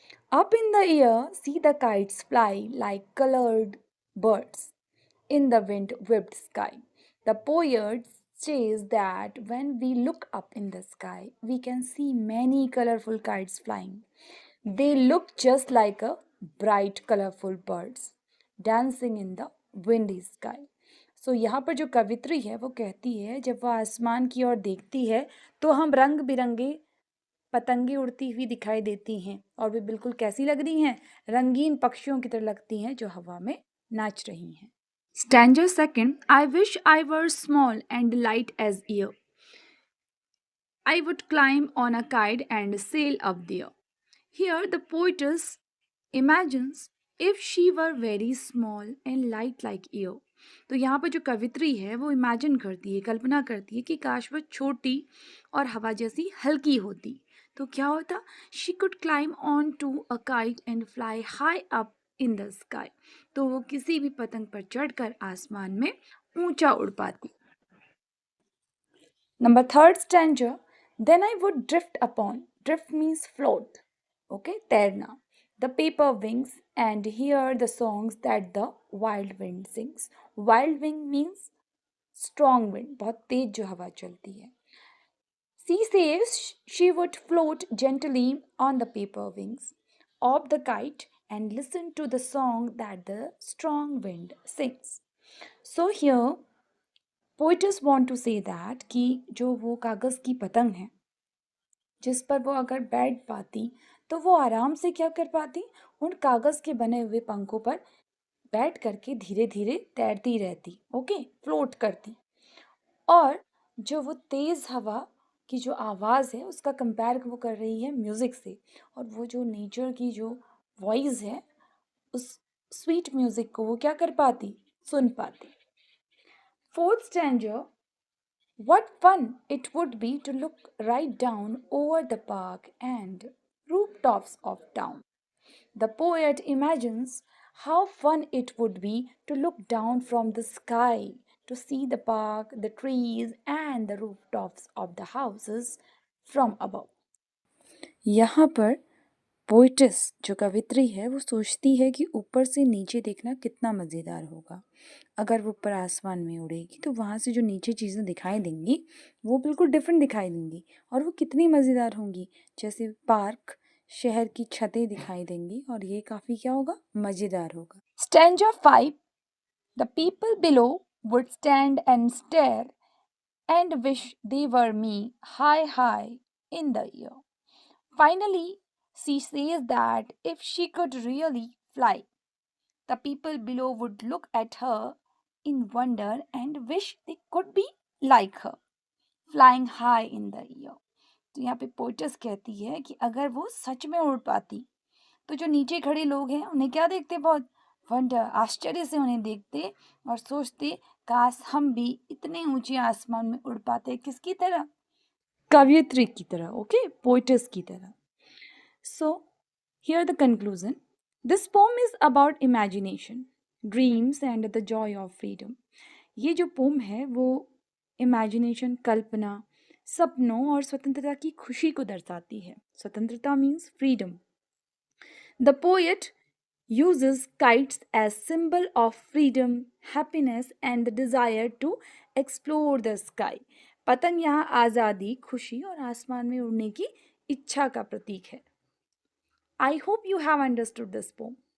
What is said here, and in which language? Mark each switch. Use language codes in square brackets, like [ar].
[en] Up in the air, see the kites fly like colored birds in the wind whipped sky. The poet says that when we look up in the sky, we can see many colorful kites flying. They look just like a bright colorful birds dancing in the windy sky. [hi] सो यहाँ पर जो कवित्री है वो कहती है जब वह आसमान की ओर देखती है तो हम रंग बिरंगे पतंगे उड़ती हुई दिखाई देती हैं और वे बिल्कुल कैसी लग रही हैं, रंगीन पक्षियों की तरह लगती हैं जो हवा में नाच रही हैं. [en] Stanza second. I wish I were small and light as air. I would climb on a kite and sail up there. Here the poetess imagines if she were very small and light like air. [hi] तो यहाँ पर जो कवित्री है वो imagine करती है, कल्पना करती है कि काश वह छोटी और हवा जैसी हल्की होती तो क्या होता. [en] She could climb on to a kite and fly high up in the sky. [hi] तो वो किसी भी पतंग पर चढ़कर आसमान में ऊंचा उड़ पाती. [en] Number third stanza. Then I would drift upon. Drift means float. Okay, तैरना. The paper wings and hear the songs that the wild wind sings. Wild wind means strong wind. [hi] बहुत तेज जो हवा चलती है. [en] She says she would float gently on the paper wings of the kite and listen to the song that the strong wind sings. So here poetess want to say that [hi] कि जो वो कागज़ की पतंग है जिस पर वो अगर बैठ पाती तो वो आराम से क्या कर पाती, उन कागज़ के बने हुए पंखों पर बैठ करके धीरे धीरे तैरती रहती. ओके, फ्लोट करती. और जो वो तेज़ हवा की जो आवाज़ है उसका कंपेयर वो कर रही है म्यूज़िक से, और वो जो नेचर की जो वॉइस है उस स्वीट म्यूज़िक को वो क्या कर पाती, सुन पाती. [en] Fourth stanza. What fun it would be to look right down over the park and rooftops of town. The poet imagines how fun it would be to look down from the sky to see the park, the trees, and the rooftops of the houses from above. [hi] यहाँ पर poet's जो कवित्री है वो सोचती है कि ऊपर से नीचे देखना कितना मज़ेदार होगा. अगर वो ऊपर आसमान में उड़ेगी तो वहाँ से जो नीचे चीज़ें दिखाई देंगी वो बिल्कुल डिफरेंट दिखाई देंगी और वो कितनी मज़ेदार होंगी. जैसे पार्क, शहर की छतें दिखाई देंगी और ये काफ़ी क्या होगा, मज़ेदार होगा. [en] Stanza 5. The people below would stand and stare and wish they were me high high in the air. Finally, she says that if she could really fly, the people below would look at her in wonder and wish they could be like her, flying high in the air. [hi] तो यहाँ पे poet's कहती है कि अगर वो सच में उड़ पाती तो जो नीचे खड़े लोग हैं उन्हें क्या देखते, बहुत वंडर, आश्चर्य से उन्हें देखते और सोचते काश हम भी इतने ऊंचे आसमान में उड़ पाते. किसकी तरह, कवियत्री की तरह. ओके, पोइटस की तरह. [en] So, here the conclusion. This poem is about imagination, dreams and the joy of freedom. [hi] ये जो पोम है वो इमेजिनेशन, कल्पना, सपनों और स्वतंत्रता की खुशी को दर्शाती है. स्वतंत्रता means freedom. [en] The poet uses kites as symbol of freedom, happiness and the desire to explore the sky. [hi] पतंग यहाँ आज़ादी, खुशी और आसमान में उड़ने की इच्छा का प्रतीक है. [en] I hope you have understood this poem.